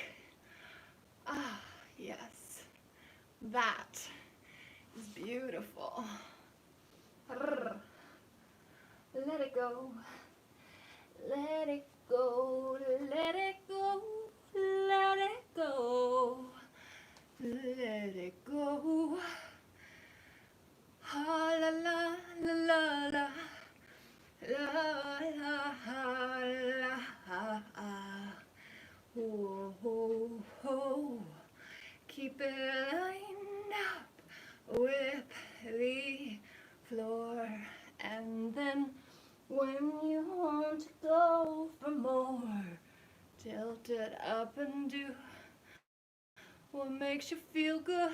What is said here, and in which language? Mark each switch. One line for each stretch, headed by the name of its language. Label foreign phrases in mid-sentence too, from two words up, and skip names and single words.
English: Ah, yes, that is beautiful. Let it go, let it go, let it go, let it go, let it go. Ah, la la la la la. La la la la. Ho ho ho. Keep it lined up with the floor, and then when you want to go for more, tilt it up and do what makes you feel good.